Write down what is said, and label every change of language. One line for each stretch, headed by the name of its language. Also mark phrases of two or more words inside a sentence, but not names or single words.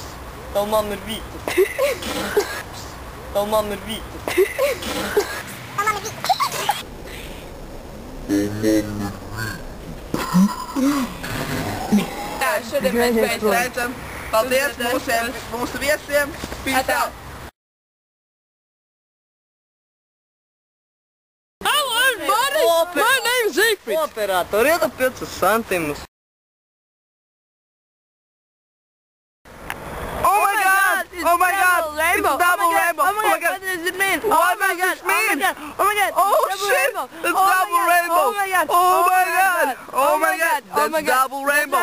Latvian: Tev man ir vīta. Tev man ir vīta. Tā, šodien mēs beidzam. Paldies mūsu viesiem.
English: Peace out. Hello everybody, my name is Zigfrīds.
Latvian: Operator, iedod 5 centimus.
English: Oh my god! Oh my god! It's double rainbow! Oh my god, what does it mean? What does this mean? Oh my god! Oh shit! It's double rainbow! Oh my god! Oh my god! Oh my god! That's double rainbow!